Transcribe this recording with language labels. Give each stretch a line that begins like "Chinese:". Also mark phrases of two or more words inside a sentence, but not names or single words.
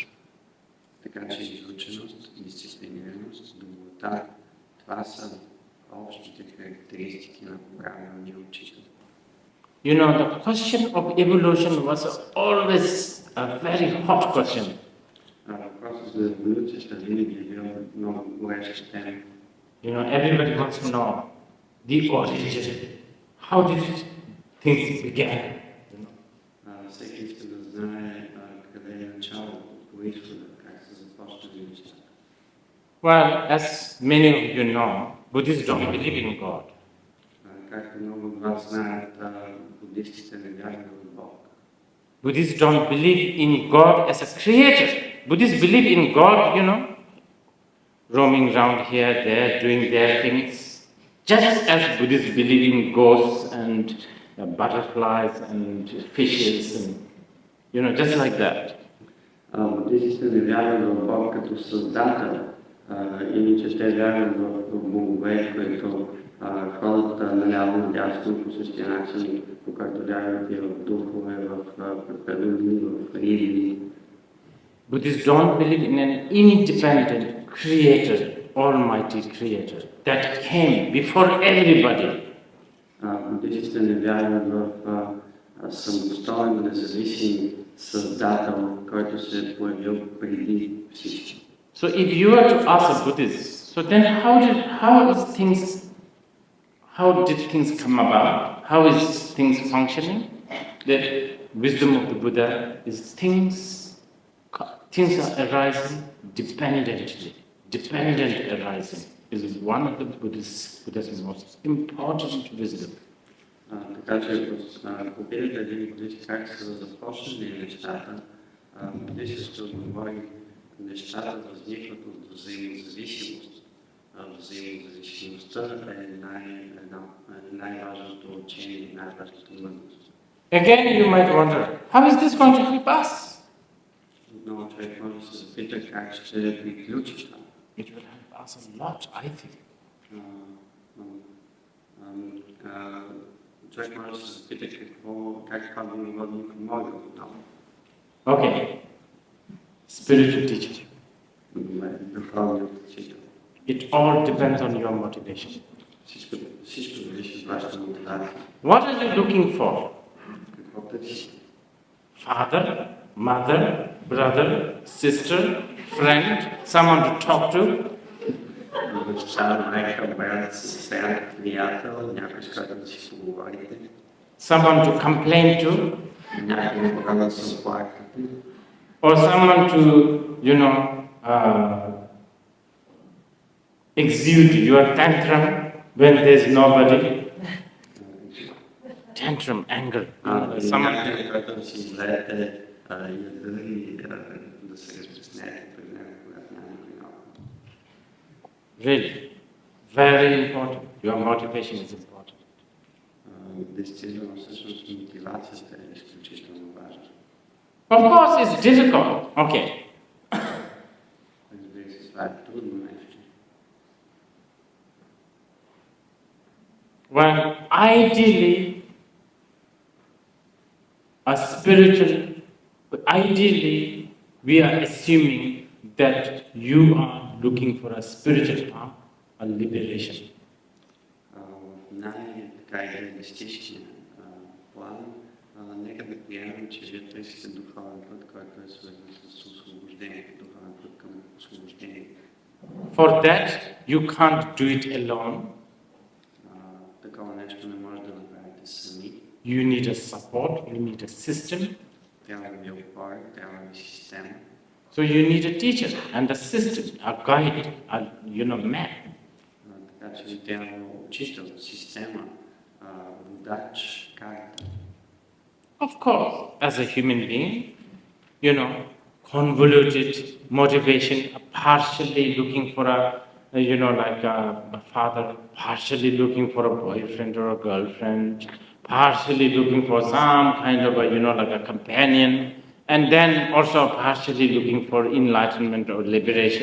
Bulgarian: Така че изученост, дисциплинираност, доброта, това са общите характеристики на правилния учител.
English: You know, the question of evolution was always a very hot question.
Bulgarian: Въпросът за еволюцията винаги е бил много гореща тема.
English: You know, everybody wants to know the origin. How did things begin?
Bulgarian: Всеки иска да знае къде е началото, произхода, как се започнали нещата.
English: Well, as many of you know, Buddhists don't believe in God.
Bulgarian: Както много от вас знаят, буддистите не вярват в Бог.
English: Buddhists don't believe in God as a creator. Buddhists believe in God, roaming around here, there, doing their things. Just as Buddhists believe in ghosts and butterflies and fishes and, just like that.
Bulgarian: Буддистите не вярват в Бог като създател, иначе те вярват в богове, които ходят наляво надясно по същия начин, по който вярват и в духове, в преподобни, в риби.
English: Buddhists don't believe in an independent creator, almighty creator, that came before everybody.
Bulgarian: Буддистите не вярват в самостоен, независим създател, който се е появил преди всички.
English: So if you were to ask a Buddhist, so then how did things come about? How is things functioning? The wisdom of the Buddha is things are arising dependently. Dependent arising is one of the Buddha's most important wisdom.
Bulgarian: Така че, ако питате един буддист как са започнали нещата, буддистът говори, нещата възникват от взаимозависимост. Взаимозависимостта е най-важното учение, най-важната мъдрост.
English: Again, you might wonder, how is this going to help us?
Bulgarian: Отново човек може да се запита как ще приключи това.
English: It will help us a lot, I think.
Bulgarian: човек може да се запита как това би могло да ни помогне отново.
English: Okay. Spiritual teacher.
Bulgarian: Духовният учител.
English: It all depends on your motivation.
Bulgarian: Всичко зависи от вашата мотивация.
English: What are you looking for?
Bulgarian: Какво търсите?
English: Father, mother, brother, sister, friend, someone to talk to?
Bulgarian: Баща, майка, брат, сестра, приятел, някой с който да си поговорите.
English: Someone to complain to?
Bulgarian: Някой, когато да се оплаквате.
English: Or someone to, exude your tantrum when there's nobody? Tantrum, anger.
Bulgarian: Някой, който да си излеете яда и да се разпреснете пред него, когато няма никой наоколо.
English: Really, very important. Your motivation is important.
Bulgarian: Действително, всъщност, мотивацията е изключително важна.
English: Of course, it's difficult. Okay.
Bulgarian: Разбира се, това е трудно нещо.
English: When ideally, we are assuming that you are looking for a spiritual path, a liberation.
Bulgarian: В най-така идеалистичния план, нека да приемем, че вие търсите духовен път, който е свързан с освобождение, духовен път към освобождение.
English: For that, you can't do it alone.
Bulgarian: Такова нещо не може да направите сами.
English: You need a support, you need a system.
Bulgarian: Трябва да ви опора, трябва да ви система.
English: So you need a teacher and a system, a guide, map.
Bulgarian: Така че ви трябва учител, система, водач, карта.
English: Of course, as a human being, convoluted motivation, partially looking for a father, partially looking for a boyfriend or a girlfriend, partially looking for some kind of a companion, and then also partially looking for enlightenment or liberation.